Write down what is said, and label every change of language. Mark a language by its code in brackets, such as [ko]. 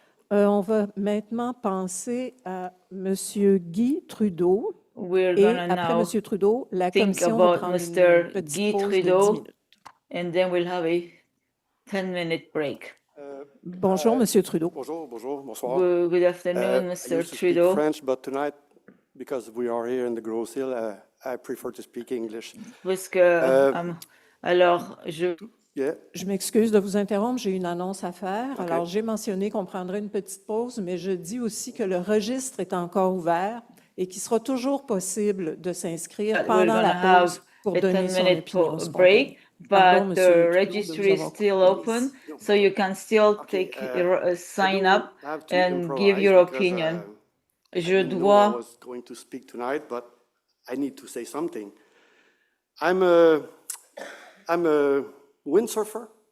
[fr] On va maintenant penser à Monsieur Guy Trudeau. Et après Monsieur Trudeau, la Commission va prendre une petite pause de 10 minutes. [en] And then we'll have a 10-minute break. [fr] Bonjour, Monsieur Trudeau. Bonjour, bonsoir. [en] Good afternoon, Mr. Trudeau. French, but tonight, because we are here in the Grosse-Île, I prefer to speak English. [fr] Parce que, alors, Je m'excuse de vous interrompre, j'ai une annonce à faire. Okay. Alors, j'ai mentionné qu'on prendrait une petite pause, mais je dis aussi que le registre est encore ouvert et qu'il sera toujours possible de s'inscrire pendant la pause pour donner son opinion spontanée. [en] But the registry is still open, so you can still sign up and give your opinion. I was going to speak tonight, but I need to say something. I'm a windsurfer.